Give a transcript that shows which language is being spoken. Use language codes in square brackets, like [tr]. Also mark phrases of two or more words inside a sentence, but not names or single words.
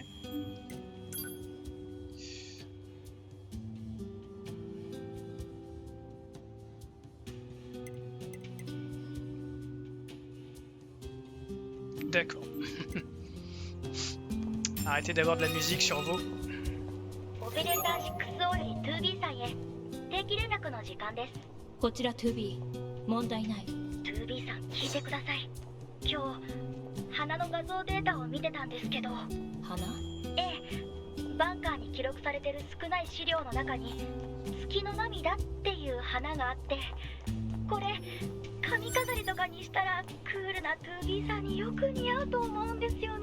[fr] D'accord. Arrêtez d'avoir de la musique sur vos. [ja] オペレーター 6O より 2B さんへ定期連絡の時間です。こちら 2B 問題ない。 2B さん聞いてください。今日花の画像データを見てたんですけど、花？ええ、バンカーに記録されてる少ない資料の中に月の涙っていう花があって、これ髪飾りとかにしたらクールな 2B さんによく似合うと思うんですよね。